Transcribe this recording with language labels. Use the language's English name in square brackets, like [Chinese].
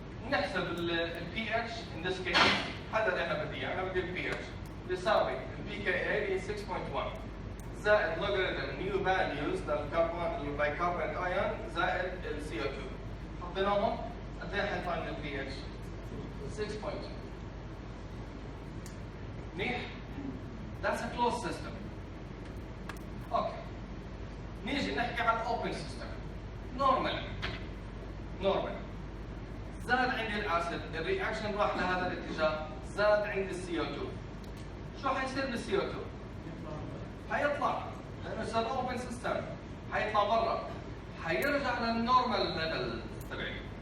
[Arabic] نحسب ال pH [English] in this case [Arabic] هذا اللي احنا بدي اياه، انا بدي ال pH بيساوي ال pKa هي 6.1 زائد logarithm [English] new values [Arabic] للبايكربونات ايون زائد ال CO2 حطيناهم قد ايه حيطلع لنا ال pH؟ 6.2. منيح؟ [English] That's a closed system. [Arabic] اوكي نيجي نحكي عن [English] open system. [Arabic] normal زاد عندي الاسيد الرياكشن راح لهذا الاتجاه زاد عندي الCO2 شو حيصير بالسي او 2؟ حيطلع لانه صار اوبن سيستم، حيطلع برا، حيرجع للنورمال ليفل تبعي.